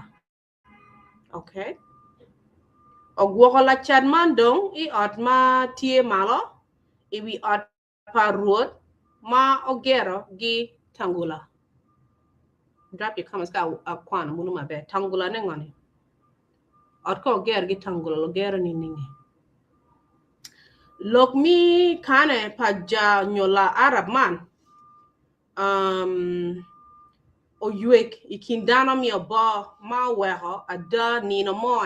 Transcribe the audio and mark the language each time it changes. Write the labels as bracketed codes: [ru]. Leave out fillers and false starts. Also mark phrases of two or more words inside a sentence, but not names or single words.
[en] Okay. [ach] Ogwoko la chat man dong I ot ma tie malo iwi ot paruot ma ogero gi tangula. [en] Drop your comments [ach] ka Kwan munu mabe tangula nengoni. Ot ko ogero gi tangula lo gero ni ningi. Lok mi kane paja nyola Arab man oyuek ikindano mi Obbo ma weho ada nino mo